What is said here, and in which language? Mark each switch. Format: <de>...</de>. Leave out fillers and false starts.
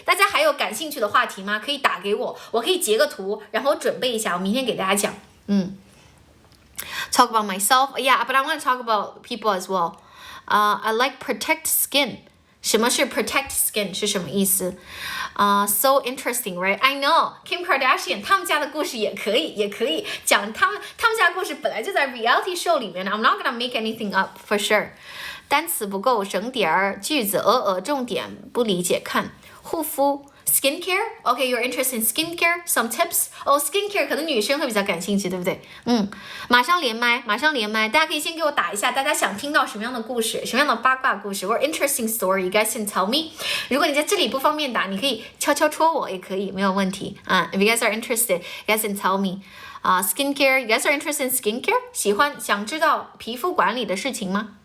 <zh>大家还有感兴趣的话题吗？可以打给我，我可以截个图，然后我准备一下，我明天给大家讲。</zh> <en>Talk about myself. Yeah, but I want to talk about people as well. I like protect skin.</en> <zh>什么是 protect skin 是什么意思？</zh> <en>So interesting, right?</en> <zh>I know Kim Kardashian 他们家的故事也可以讲他们家的故事本来就在 reality show 里面的。</zh> <en>I'm not gonna make anything up for sure.</en> <zh>单词不够省点儿，句子重点不理解看护肤。</zh> <en>Skincare? Okay, you're interested in skincare? Some tips?</en> <zh>Skincare 可能女生会比较感兴趣，对不对？马上连麦，大家可以先给我打一下，大家想听到什么样的故事，什么样的八卦故事</zh> <en>or interesting story, you guys can tell me.</en> <zh>如果你在这里不方便打，你可以悄悄戳我也可以，没有问题。</zh> <en>If you guys are interested, you guys can tell me. Skincare, you guys are interested in skincare?</en> <zh>想知道皮肤管理的事情吗？</zh>